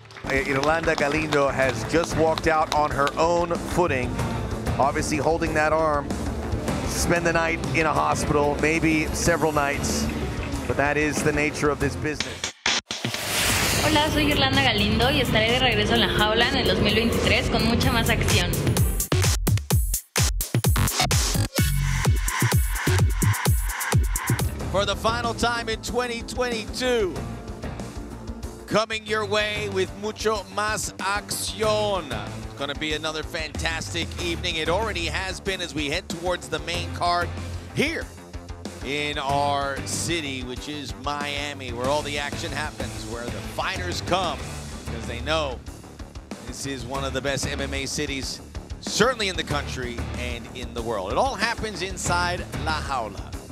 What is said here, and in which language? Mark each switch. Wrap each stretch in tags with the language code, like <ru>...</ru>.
<en>Irlanda Galindo has just walked out on her own footing, obviously holding that arm. Spend the night in a hospital, maybe several nights. but that is the nature of this business.</en> <es>Hola, soy Irlanda Galindo y estaré de regreso en la jaula en el 2023 con mucha más acción.</es> <en>For the final time in 2022, coming your way with</en> <es>mucho más acción.</es> <en>It's going to be another fantastic evening. It already has been as we head towards the main card here in our city, which is Miami, where all the action happens, where the fighters come because they know this is one of the best MMA cities, certainly in the country and in the world. It all happens inside La Jaula.</en>